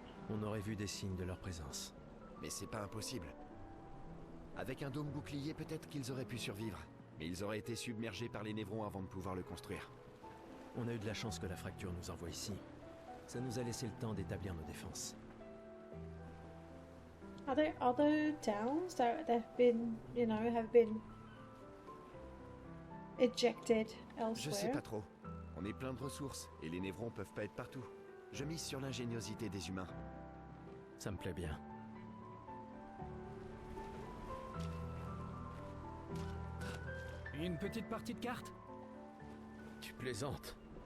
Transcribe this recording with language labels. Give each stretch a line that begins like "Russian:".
French: On aurait vu des signes de leur présence. Mais c'est pas impossible. Avec un dôme bouclier, peut-être qu'ils auraient pu survivre. Mais ils auraient été submergés par les névrons avant de pouvoir le construire. On a eu de la chance que la fracture nous envoie ici. Ça nous a laissé le temps d'établir nos défenses.
English: Are there other towns that have been, you know, have been ejected
French: Je sais
English: elsewhere?
French: pas trop. On est plein de ressources, et les névrons peuvent pas être partout. Je mise sur l'ingéniosité des humains. Ça me plaît bien. Une petite partie de cartes? Tu plaisantes.